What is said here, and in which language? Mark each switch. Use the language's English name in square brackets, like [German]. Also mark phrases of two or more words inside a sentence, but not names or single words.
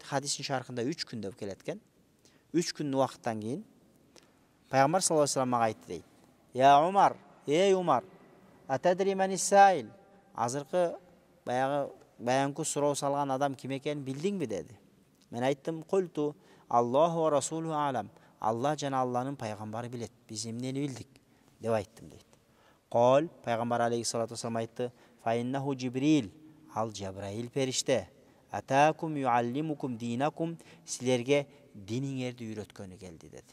[Kyrgyz] Хадистин шархында 3 күн деп келет экен. 3 күн убакыттан кийин Пайгамбар [Arabic] صلى الله عليه وسلم [Kyrgyz] мага айтты дейт. [Arabic] يا عمر, эй Умар, أتدري من السائل. [Kyrgyz] Азыркы баягы суроо салган адам ким экенин билдиңби деди. Мен айттым, [Arabic] قلت الله ورسوله أعلم. [Kyrgyz] Аллах жана Алланын пайгамбары билет. Биз эмнени билдик деп айттым дейт. Кол, Пайгамбар [Arabic] عليه الصلاة والسلام [Kyrgyz] айтты, [Arabic] فإنه جبريل, [Kyrgyz] ал Жабраил периште. [Arabic] أتاكم يعلمكم دينكم, [Kyrgyz] силерге диниңерди үйрөткөнү келди деди.